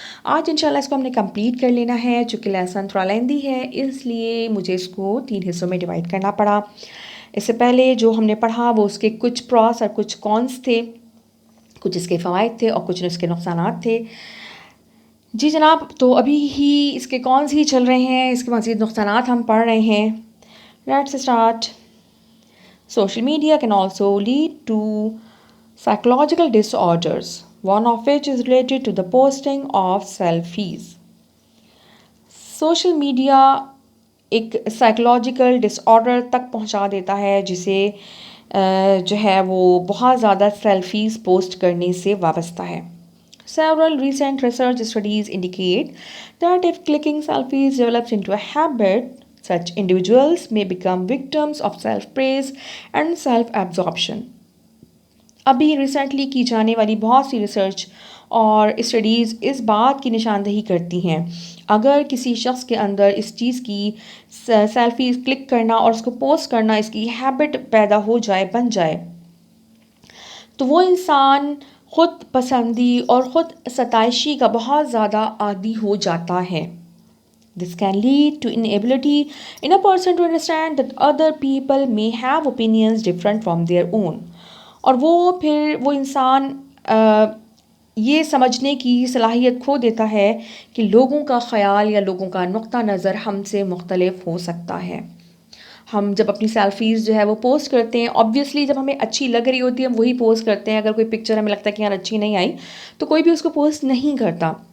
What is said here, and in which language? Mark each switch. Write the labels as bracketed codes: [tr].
[ur] آج انشاءاللہ اس کو ہم نے کمپلیٹ کر لینا ہے. چونکہ لیسن تھوڑا لیندی ہے اس لیے مجھے اس کو 3 حصوں میں ڈیوائڈ کرنا پڑا. اس سے پہلے جو ہم نے پڑھا وہ اس کے کچھ پراس اور کچھ کونس تھے، کچھ اس کے فوائد تھے اور کچھ اس کے نقصانات تھے. جی جناب، تو ابھی ہی اس کے کونس ہی چل رہے ہیں، اس کے مزید نقصانات ہم پڑھ رہے ہیں. [en] Let's start. Social media can also lead to psychological disorders, one of which is related to the posting of selfies. [ur] Social media ایک سائیکولوجیکل ڈس آرڈر تک پہنچا دیتا ہے جسے جو ہے وہ بہت زیادہ سیلفیز پوسٹ کرنے سے وابستہ ہے. [en] Several recent research studies indicate that if clicking selfies develops into a habit, such individuals may become victims of self-praise and self-absorption. [ur] ابھی ریسنٹلی کی جانے والی بہت سی ریسرچ اور اسٹڈیز اس بات کی نشاندہی کرتی ہیں اگر کسی شخص کے اندر اس چیز کی سیلفیز کلک کرنا اور اس کو پوسٹ کرنا اس کی ہیبٹ پیدا ہو جائے، بن جائے، تو وہ انسان خود پسندی اور خود ستائشی کا بہت زیادہ عادی ہو جاتا ہے. [en] This can lead to inability in a person to understand that other people may have opinions different from their own. [ur] اور وہ انسان یہ سمجھنے کی صلاحیت کھو دیتا ہے کہ لوگوں کا خیال یا لوگوں کا نقطہ نظر ہم سے مختلف ہو سکتا ہے. ہم جب اپنی سیلفیز جو ہے وہ پوسٹ کرتے ہیں، آبویسلی جب ہمیں اچھی لگ رہی ہوتی ہے ہم وہی پوسٹ کرتے ہیں. اگر کوئی پکچر ہمیں لگتا ہے کہ یار اچھی نہیں آئی تو کوئی بھی اس کو پوسٹ نہیں کرتا.